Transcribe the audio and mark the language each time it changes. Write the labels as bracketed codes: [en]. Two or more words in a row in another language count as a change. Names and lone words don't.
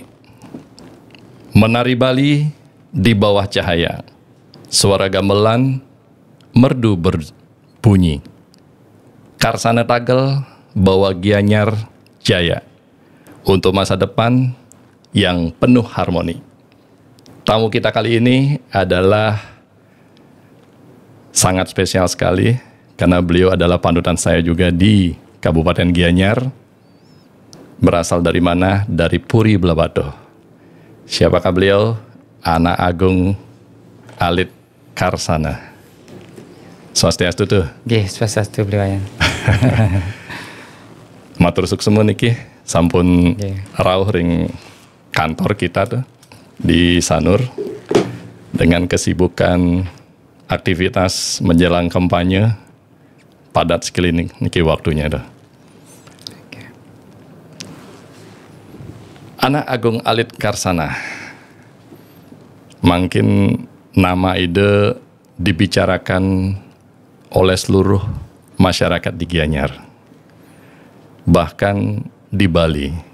[id] Menari Bali di bawah cahaya. Suara gamelan merdu berbunyi. Karsana Tagel bawa Gianyar jaya. Untuk masa depan yang penuh harmoni. Tamu kita kali ini adalah sangat spesial sekali karena beliau adalah panutan saya juga di Kabupaten Gianyar. Berasal dari mana? Dari Puri Blabadoh. Siapakah beliau? Anak Agung Alit Karsana. [ban] Swastiastu tuh. Nggih, swastiastu beliau. Matur suksemu niki sampun rawuh ring kantor kita tuh di Sanur [id] dengan kesibukan aktivitas menjelang kampanye padat sekali [ban] niki waktunya tuh. [id] Anak Agung Alit Karsana, mungkin nama ide dibicarakan oleh seluruh masyarakat di Gianyar, bahkan di Bali.